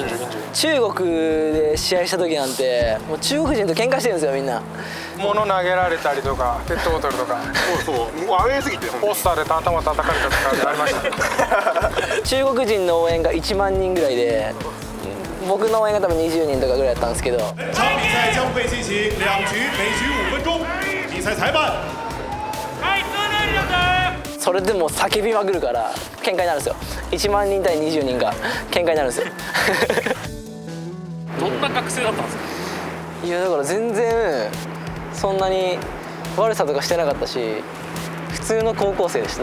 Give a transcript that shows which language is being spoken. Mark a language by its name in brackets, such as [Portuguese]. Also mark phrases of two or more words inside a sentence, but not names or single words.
[Japanese] 中国で試合した時なんてもう中国人と喧嘩してるんですよみんな。物投げられたりとかペットボトルとか。そうもうアウェーすぎてポスターで頭叩かれたとかありました。中国人の応援が1万人ぐらいで僕の応援が多分20人とかぐらいだったんですけど。 [Chinese] 场比赛将会进行2局，每局5分钟。比赛裁判。 [Japanese] それでも叫びまくるから喧嘩になるんですよ。1万人対20人が喧嘩になるんですよ。どんな学生だったんですか？いやだから全然そんなに悪さとかしてなかったし普通の高校生でした。